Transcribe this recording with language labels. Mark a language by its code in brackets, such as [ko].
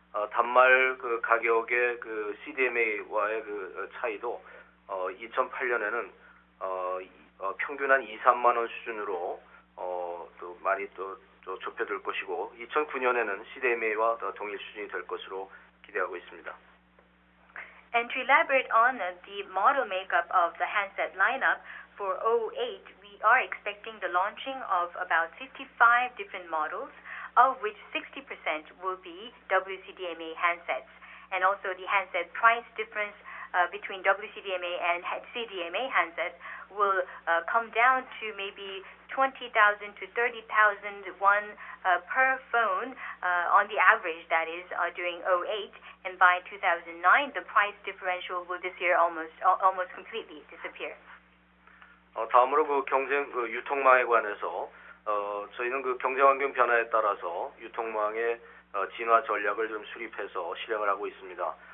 [ko] 단말 가격의 CDMA와의 차이도 2008년에는 평균 한 2-3만 원 수준으로 또 많이 또 좁혀들 것이고 2009년에는 CDMA와 동일 수준이 될 것으로 기대하고 있습니다. [en] And to elaborate on the model makeup of the handset lineup for 08, we are expecting the launching of about 55 different models, of which 60% will be WCDMA handsets. And also the handset price difference between WCDMA and CDMA handsets will come down to maybe 20,000 to 30,000 won per phone on the average, that is, during 08. And by 2009, the price differential will disappear almost completely disappear. [ko] 다음으로 유통망에 관해서 저희는 경제 환경 변화에 따라서 유통망의 진화 전략을 좀 수립해서 실행을 하고 있습니다.